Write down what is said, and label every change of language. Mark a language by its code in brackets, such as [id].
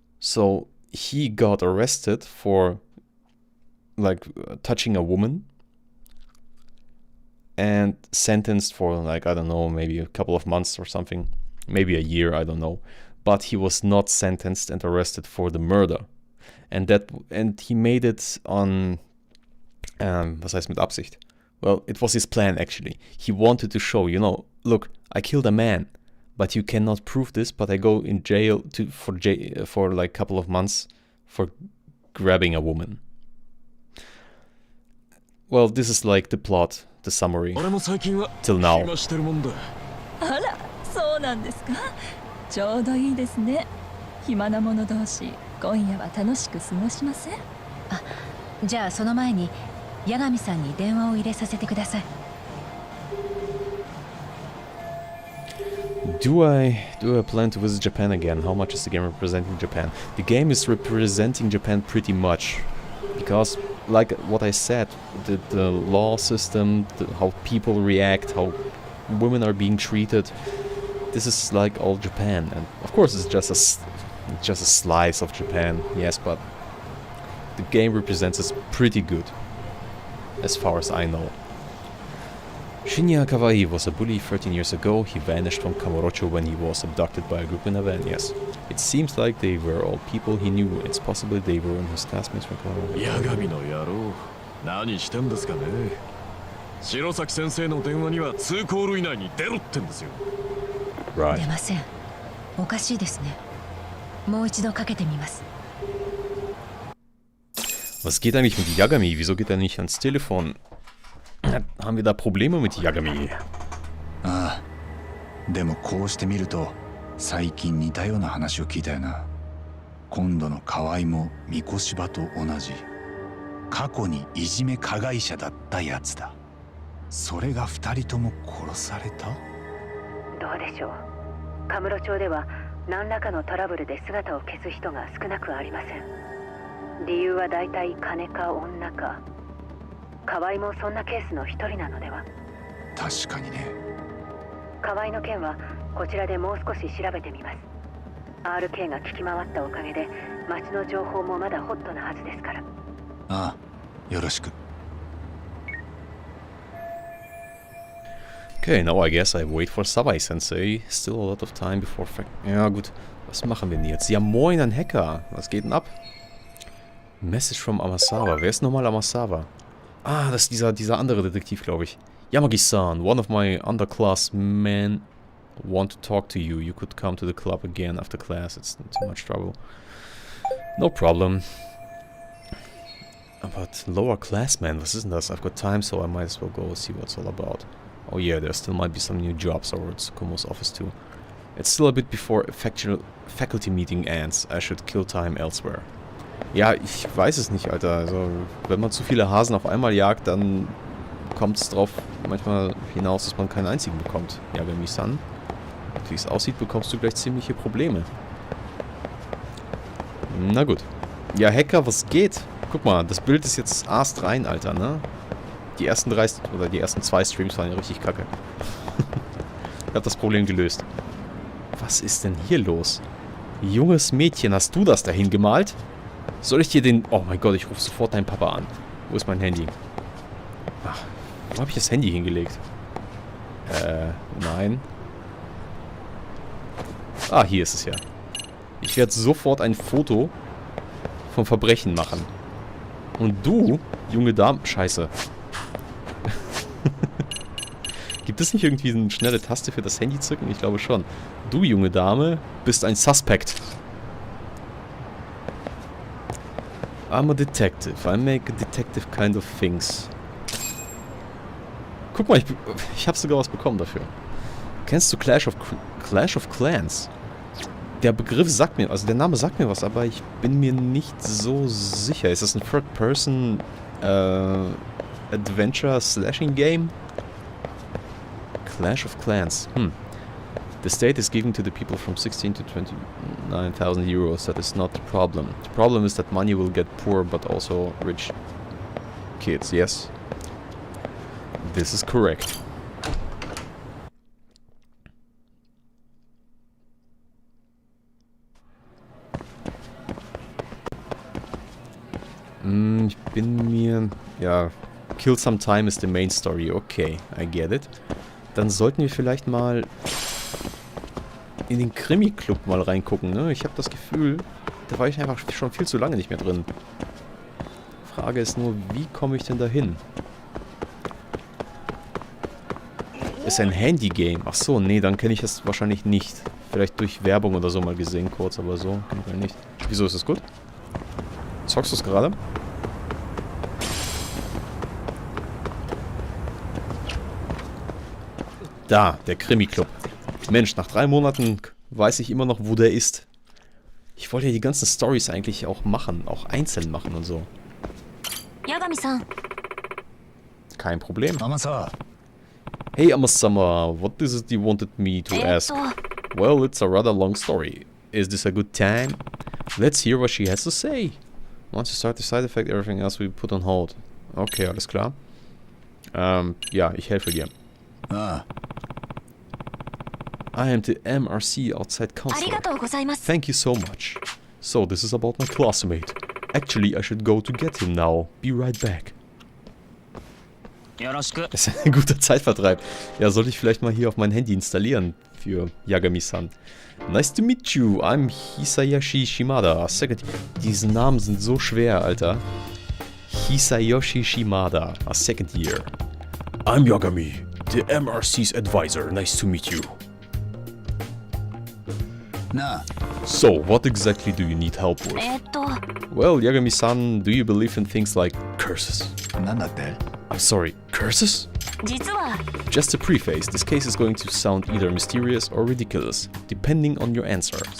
[en] So he got arrested for like touching a woman and sentenced for like, I don't know, maybe a couple of months or something, maybe a year, I don't know. But he was not sentenced and arrested for the murder. And he made it on [de] was heißt mit Absicht? [en] Well, it was his plan actually. He wanted to show, you know, look, I killed a man, but you cannot prove this, but I go in jail for like a couple of months for grabbing a woman. Well, this is like the plot, the summary, till now. [ja] あら、そうなんですか。ちょうどいいですね。暇な者同士、今夜は楽しく過ごしません？あ、じゃあその前に八神さんに電話を入れさせてください。 [en] Do I plan to visit Japan again? How much is the game representing Japan? The game is representing Japan pretty much, because like what I said, the law system, how people react, how women are being treated, this is like all Japan. And of course it's just a slice of Japan, yes, but the game represents us pretty good, as far as I know. Shinya Kawai was a bully 13 years ago. He vanished from Kamurocho when he was abducted by a group in a van, yes. It seems like they were all people he knew. It's possible they were his classmates from Kamurocho. [ja] Yagami no yaro. Nani shiten desu ka ne? Shirosaki sensei no denwa ni wa 2コール以内に出ろってんですよ。 [en] Right. [ja] 出ません。おかしいですね。もう一度かけてみます。 [de] Was geht eigentlich mit Yagami? Wieso geht er nicht ans Telefon? Haben wir da Probleme mit Yagami? [ja] ああ、でもこうして見ると最近似たような話を聞いたよな。今度の河合も三越柴と同じ過去にいじめ加害者だったやつだ。それが2人とも殺された？どうでしょう。カムロ町では何らかのトラブルで姿を消す人が少なくありません。理由は大体金か女か。河合もそんなケースの一人なのでは。確かにね。河合の件はこちらでもう少し調べてみます。RK が聞き回ったおかげで町の情報もまだホットなはずですから。ああ、よろしく。 [en] Okay, now I guess I wait for Saori-sensei. Still a lot of time before... [de] Ja gut, was machen wir denn jetzt? Ja moin, ein Hacker. Was geht denn ab? [en] Message from Amasawa. [de] Wer ist nochmal Amasawa? Ah, das ist dieser andere Detektiv, glaube ich. [en] Yamagi-san, one of my underclass men want to talk to you. You could come to the club again after class. It's not too much trouble. No problem. But lower class man, [de] was ist denn das? [en] I've got time, so I might as well go see what it's all about. Oh yeah, there still might be some new jobs over at Tsukumo's office too. It's still a bit before faculty meeting ends. I should kill time elsewhere. [de] Ja, ich weiß es nicht, Alter. Also, wenn man zu viele Hasen auf einmal jagt, dann kommt es drauf manchmal hinaus, dass man keinen einzigen bekommt. Yagami-san. Wie es aussieht, bekommst du gleich ziemliche Probleme. Na gut. Ja, Hacker, was geht? Guck mal, das Bild ist jetzt astrein, Alter, ne? Die ersten 2 Streams waren ja richtig kacke. Ich hab das Problem gelöst. Was ist denn hier los? Junges Mädchen, hast du das dahin gemalt? Soll ich dir den... Oh mein Gott, ich rufe sofort deinen Papa an. Wo ist mein Handy? Ach, wo habe ich das Handy hingelegt? Nein. Ah, hier ist es ja. Ich werde sofort ein Foto vom Verbrechen machen. Und du, junge Dame... Scheiße. Gibt es nicht irgendwie eine schnelle Taste für das Handy zücken? Ich glaube schon. Du, junge Dame, bist ein Suspect. [en] I'm a detective. I make a detective kind of things. [de] Guck mal, ich habe sogar was bekommen dafür. Kennst du Clash of Clans? Der Begriff sagt mir, also der Name sagt mir was, aber ich bin mir nicht so sicher. Ist das ein Third-Person Adventure-Slashing-Game? Clash of Clans. [en] The state is giving to the people from 16 to 29,000 euros. That is not the problem. The problem is that money will get poor, but also rich kids. Yes. This is correct. [de] Ich bin mir... Ja, [en] kill some time is the main story. Okay, I get it. [de] Dann sollten wir vielleicht mal in den Krimi-Club mal reingucken, ne? Ich habe das Gefühl, da war ich einfach schon viel zu lange nicht mehr drin. Frage ist nur, wie komme ich denn da hin? Ist ein Handy-Game. Ach so, nee, dann kenne ich das wahrscheinlich nicht. Vielleicht durch Werbung oder so mal gesehen, kurz, aber so kenn ich nicht. Wieso ist das gut? Zockst du es gerade? Da, der Krimi-Club. Mensch, nach 3 Monaten weiß ich immer noch, wo der ist. Ich wollte ja die ganzen Storys eigentlich auch machen, auch einzeln machen und so. [en] Yagami-san. [de] Kein Problem. Amasa. [en] Hey, Amasama, what is it you wanted me to ask? Well, it's a rather long story. Is this a good time? Let's hear what she has to say. Once you start the side effect, everything else we put on hold. [de] Okay, alles klar. Ja, ich helfe dir. Ah. [en] I am the MRC outside counselor. Thank you so much. So, this is about my classmate. Actually, I should go to get him now. Be right back. [de] Das ist ein guter Zeitvertreib. Ja, sollte ich vielleicht mal hier auf mein Handy installieren für Yagami-san. [en] Nice to meet you. I'm Hisayoshi Shimada. Second. [de] Diese Namen sind so schwer, Alter. [en] Hisayoshi Shimada. A second year. I'm Yagami, the MRC's advisor. Nice to meet you. Na. So, what exactly do you need help with? Well, Yagami-san, do you believe in things like curses? I'm sorry, curses? Just a preface, this case is going to sound either mysterious or ridiculous, depending on your answer.